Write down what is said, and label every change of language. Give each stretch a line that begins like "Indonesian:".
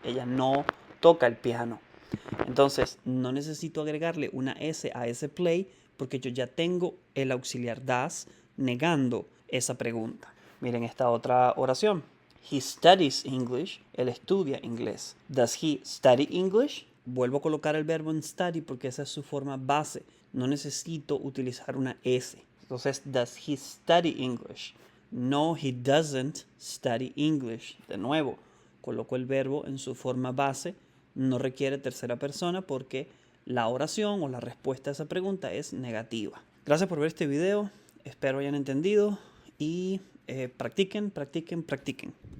Spanish: Ella no toca el piano. Entonces, no necesito agregarle una S a ese play porque yo ya tengo el auxiliar does negando esa pregunta. Miren esta otra oración.
English: He studies English.
Spanish: Él estudia inglés.
English: Does he study English?
Spanish: Vuelvo a colocar el verbo en study porque esa es su forma base. No necesito utilizar una S.
English: Entonces, does he study English? No, he doesn't study English.
Spanish: De nuevo, coloco el verbo en su forma base. No requiere tercera persona porque la oración o la respuesta a esa pregunta es negativa. Gracias por ver este video. Espero hayan entendido y practiquen, practiquen, practiquen.